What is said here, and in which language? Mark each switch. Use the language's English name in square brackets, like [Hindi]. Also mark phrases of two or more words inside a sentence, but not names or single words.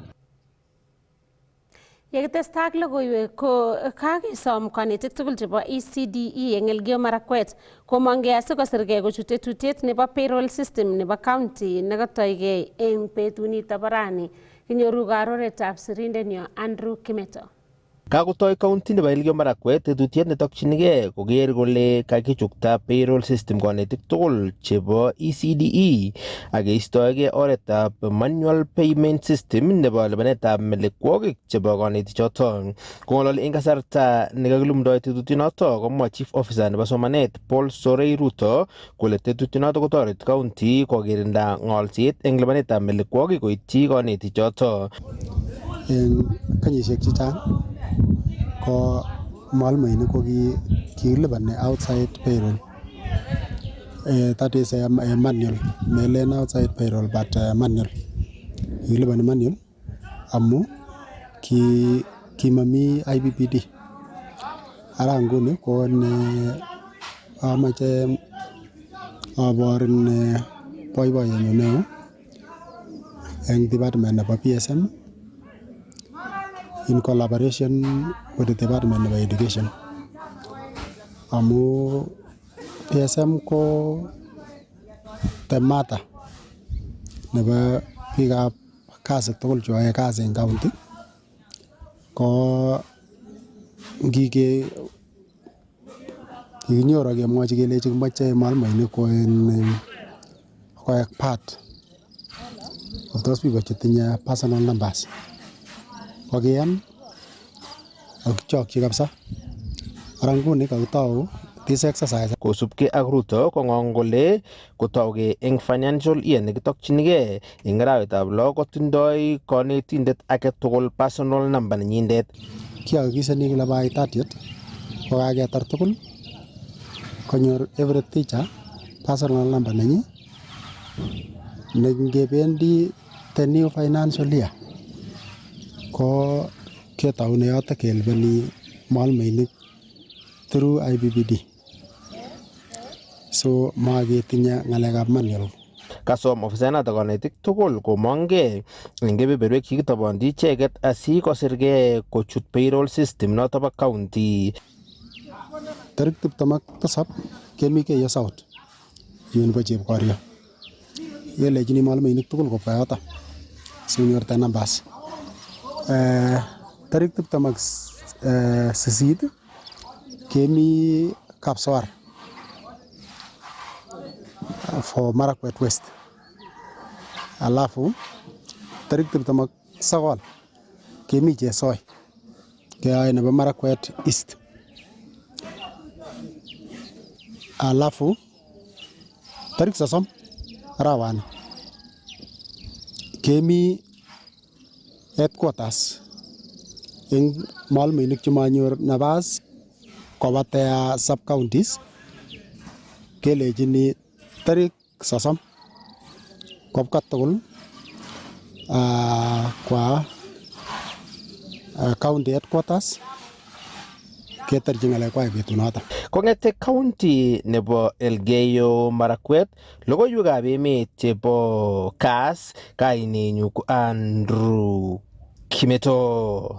[Kalenjin] Yekitestai ak logoiwek ko kakesom kanetik tugul chebo ECDE eng Elgeyo Marakwet komong'e asikosirgei kochut tetutiet nebo [English] payroll system [Kalenjin] nebo county nekatoigei eng betunito bo rani. Kinyoru karoretab sirindenyo Andrew Kimeto. Kakotoi county nebo Elgeyo Marakwet tetutiet netokchinigei koker kole kakichukta [English] payroll system [Kalenjin] kanetik tugul chebo ECDE ak keistoegei oretab [English] manual payment system [Kalenjin] nebo lipanetab melekwokik chebo kanetichoto. Kong'ololi eng kasarta nekakilumdoi tetutinoto komwa [English] chief officer [Kalenjin] nebo somanet Paul Sorei Ruto kole tetutinoto kotoreti county kokirinda ng'olset eng lipanetab melekwokik koityi kanetichoto. Eng kenyisiek chechang ko mwalimuinik ko kikilipani [English] outside payroll. That is a manual. Melen outside payroll but manual. [Kalenjin] Kikilipani manual amu kimami IPPD. Ara nguni ko amache aborin boiboiyenyu neo eng department nebo PSM [English] in collaboration with the Department of Education. [Kalenjin] Amu PSM ko temata nebo biikab kasi tugul cheyoe kasi eng county ko kikinyoru kemwochi kelechi kimoche mwalimuinik koek [English] part of those people [Kalenjin] chetinye [English] personal numbers. [Kalenjin] Kokiyan akichokchi kabisa. Ara nguni kakitau [English] this exercise. [Kalenjin] Kosubkei ak Ruto kong'ong kole kotougei eng [English] financial year [Kalenjin] nekitokchinigei eng arawetab lo kotindoi kanetindet age tugul [English] personal number [Kalenjin] nenyindet. Kiakikishani kila by 30th kokaketar tugul konyor [English] every teacher personal number [Kalenjin] nenyi nengebendi [English] the new financial year [Kalenjin] ko ketaune yoto kelipani mwalimuinik through IPPD. So maketinye ng'alekab manual. Kasom ofisanato kanetik tugul komong'ei eng kebeberwek chekitobonchi icheket asikosirgei kochut [English] payroll system [Kalenjin] noto bo county. Tarik 27 kemi Keyo South yun bo Chepkorio. Kelechini mwalimuinik tugul kobwa yoto sinyor [English] the numbers. [Kalenjin] Tarik 28 kemi Kapsawar for Marakwet West. Alafu tarik 29 kemi Chesoi keyoe nebo Marakwet East. Alafu tarik 30 arawani kemi headquarters eng mwalimuinik chemanyor nabas koba [English] their sub counties [Kalenjin] kelechini tarik 30 kobka tugul kwa county headquarters ketarchi ng'alekwak betunoto. Kong'ete county nebo Elgeyo Marakwet, logoiwekab emet chebo Kass, kainenyu ko Andrew Kimeto.